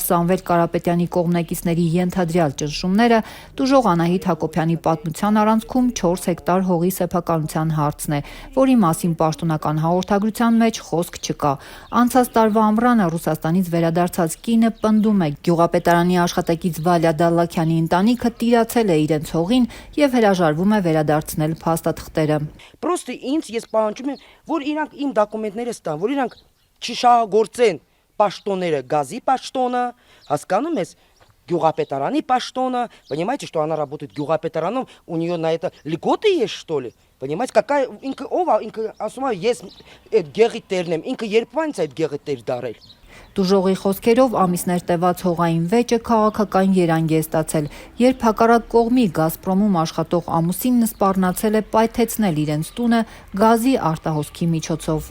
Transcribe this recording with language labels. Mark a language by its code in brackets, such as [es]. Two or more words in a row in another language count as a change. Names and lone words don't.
[hy] Սամվել Կարապետյանի կողմնակիցների ենթադրյալ ճնշումները, տուժող Անահիտ Հակոբյանի պատմության առանցքում 4 հեկտար հողի սեփականության հարցն է, որի մասին պաշտոնական հաղորդագրության մեջ խոսք չկա։ Անցած տարվա ամռանը Ռուսաստանից վերադարձած կինը պնդում է գյուղապետարանի աշխատակից Վալյա Դալլաքյանի ընտանիքը տիրացել է իրենց հողին եւ հրաժարվում է վերադարձնել փաստաթղթերը։ Պրոստը ինձ ես պահանջում եմ, որ իրանք իմ դոկումենտները ստան, որ իրանք չշահագործեն պաշտոնները, գազի պաշտոնը, հասկանում ես, գյուղապետարանի պաշտոնը, [ru] понимаете, что она работает гյուղապետարանում, у нее на это льготы есть, что ли? Понимаете, какая [hy] ինքը ով է, ինքը ասում է ես այդ գեղի տերն եմ, ինքը երբ այնց այդ գեղի տեր դարել։ Տուժողի խոսքերով ամիսներ տևած հողային վեճը քաղաքական երանգ է ստացել, երբ հակառակ կողմի Գազպրոմում աշխատող ամուսինն սպառնացել է պայթեցնել իրենց տունը գազի արտահոսքի միջոցով։